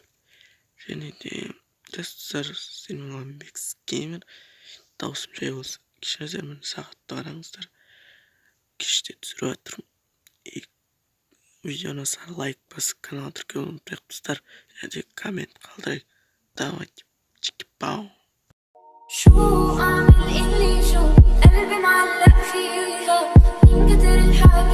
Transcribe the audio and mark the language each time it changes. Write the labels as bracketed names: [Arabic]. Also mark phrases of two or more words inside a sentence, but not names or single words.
[Kazakh] Және де достар, сенің Ламбекс Геймер. Даусым жай болса. Кешіңіздер мені сағатты қараңыздар. Кеште түсіріп жатырмын. Видеоны сары лайк басып, канал тіркеуді ұмытпайық достар. Және де коммент қалдырайық. [Russian] Давайте, чики-пау. [Arabic] شو أعمل اللي شو قلبي معلق فيها من كتر الحال